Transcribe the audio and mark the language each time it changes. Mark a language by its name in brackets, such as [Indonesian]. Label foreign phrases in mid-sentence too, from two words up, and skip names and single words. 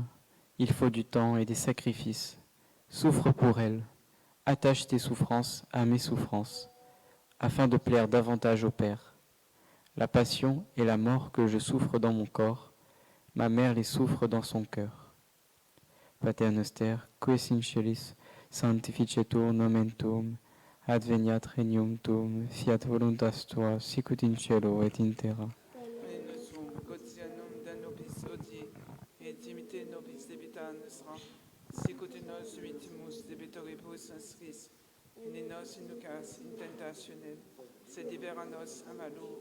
[French] Il faut du temps et des sacrifices. Souffre pour elle. Attache tes souffrances à mes souffrances, afin de plaire davantage au Père. La passion et la mort que je souffre dans mon corps, ma mère les souffre dans son cœur. [Latin] Pater noster, qui es in celis, sanctificetur nomen tuum, adveniat regnum tuum, fiat voluntas tua, sicut in cielo et in terra. Pane nostrum quotidianum da nobis hodie, et dimitte nobis debita nostra, sicut nos dimitimus debitoribus nostris, et ne nos inducas in tentationem, sed libera nos a malo.